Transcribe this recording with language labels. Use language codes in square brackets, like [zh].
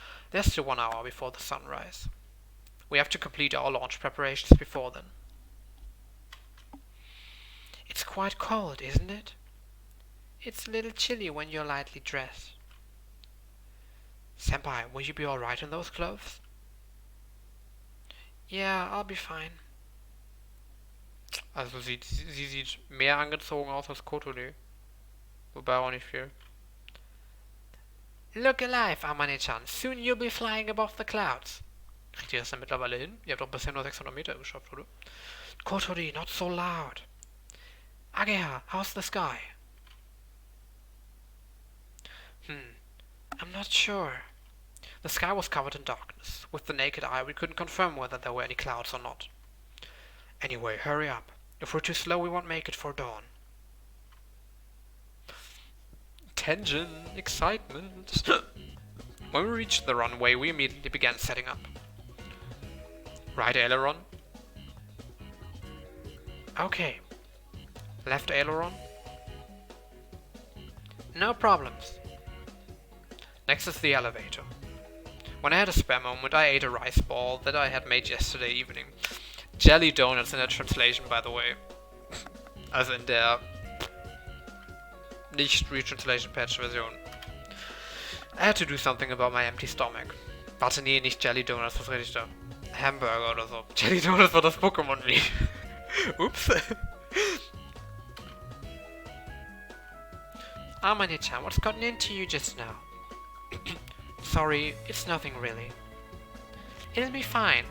[en] There's still 1 hour before the sunrise. We have to complete our launch preparations before then. It's quite cold, isn't it? It's a little chilly when you're lightly dressed. Senpai, will you be alright in those clothes? Yeah, I'll be fine. [de] Also sie sieht mehr angezogen aus als Kotori. Wobei auch nicht viel. [en] Look alive, Amane-chan. Soon you'll be flying above the clouds. [de] Kriegt ihr das denn mittlerweile hin? Ihr habt doch bisher nur 600 Meter geschafft, oder? [en] Kotori, not so loud. Ageha, how's the sky? I'm not sure. The sky was covered in darkness. With the naked eye, we couldn't confirm whether there were any clouds or not. Anyway, hurry up. If we're too slow, we won't make it for dawn. Tension, excitement. When we reached the runway, we immediately began setting up. Right aileron. Okay. Left aileron. No problems. Next is the elevator. When I had a spare moment, I ate a rice ball that I had made yesterday evening. Jelly donuts [de] in der [en] translation, by the way. [de] Also in der nicht Retranslation Patch Version. [en] I had to do something about my empty stomach. [de] Warte, nee, nicht Jelly Donuts, was rede ich da? Hamburger oder so. Jelly Donuts war das Pokémon wie. Ups. [en] Amane-chan, what's gotten into you just now? Sorry, it's nothing really. It'll be fine.